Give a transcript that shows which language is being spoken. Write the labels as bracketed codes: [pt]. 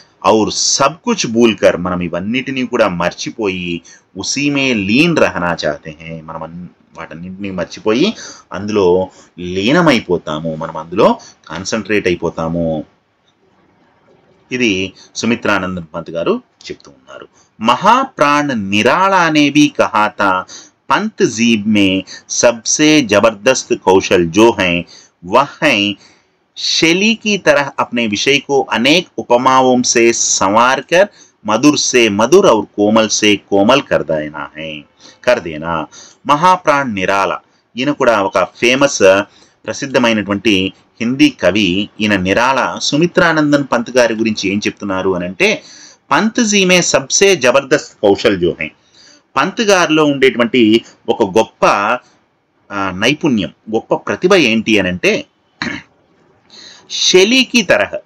[hi] और सब कुछ भूलकर [te] మనం ఇవన్నిటిని కూడా మర్చిపోయి [hi] उसी में लीन रहना चाहते हैं, [te] మనం వాటన్నింటినీ మర్చిపోయి అందులో లీనమైపోతాము, మనం అందులో కాన్సంట్రేట్ అయిపోతాము. ఇది సుమిత్రానందన్ పంత్ గారు చెప్తూ ఉన్నారు. [hi] महाप्राण निराला ने भी कहा था पंत जीब में सबसे जबरदस्त कौशल जो है वह है शैली की तरह अपने विषय को अनेक उपमाओं से संवार कर मधुर से मधुर और कोमल से कोमल कर देना. [te] महाप्राण निराला ఈయన కూడా ఒక ఫేమస్ ప్రసిద్ధమైనటువంటి హిందీ కవి. ఈయన నిరాల సుమిత్రానందన్ పంత్ గారి గురించి ఏం చెప్తున్నారు అని అంటే, [hi] పంత్ జీ మే సబ్సే జబర్దస్త్ కౌశల్ జో హై, [te] పంత్ గారిలో ఉండేటువంటి ఒక గొప్ప నైపుణ్యం, గొప్ప ప్రతిభ ఏంటి అని అంటే [hi] షెలీకి తరహ.